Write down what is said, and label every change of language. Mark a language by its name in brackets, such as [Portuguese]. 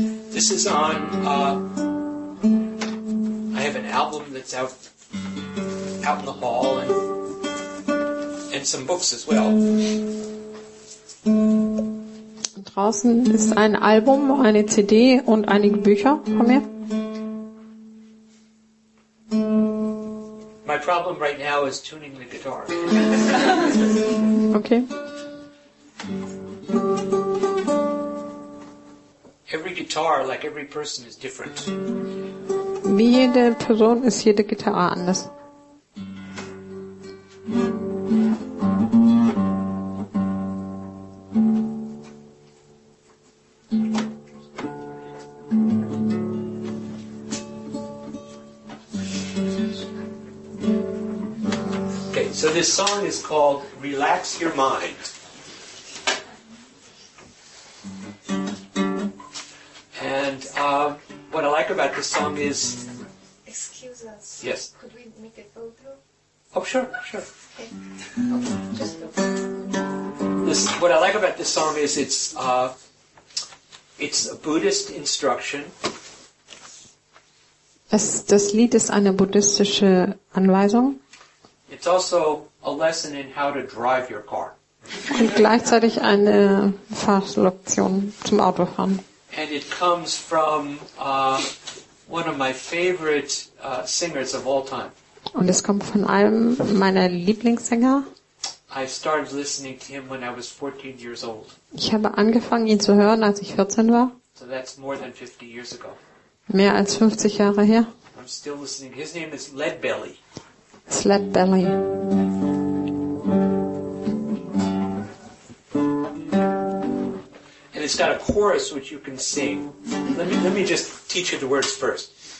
[English] This is on, I have an album that's out in the hall and some books as well. [German] Draußen ist ein Album, eine CD und einige Bücher von mir. [English] My problem right now is tuning the guitar. Okay. Every guitar, like every person, is different. [German] Wie jede Person ist jede Gitarre anders. [English] Okay, so this song is called Relax Your Mind. And what I like about this song is... Excuse us. Yes. Could we make a photo? Oh, sure. Okay. Okay, just go. What I like about this song is it's a Buddhist instruction. [German] Das Lied ist eine buddhistische Anweisung [English] It's also a lesson in how to drive your car. [German] und gleichzeitig eine Fahrlektion zum Autofahren. [English] And it comes from one of my favorite singers of all time. [German] Und es kommt von einem meiner Lieblingssänger. [English] I started listening to him when I was 14 years old. [German] Ich habe angefangen, ihn zu hören, als ich 14 war. [English] So that's more than 50 years ago. [German] Mehr als 50 Jahre her. [English] I'm still listening. His name is Leadbelly. Sled Belly. And it's got a chorus which you can sing. Let me just teach you the words first.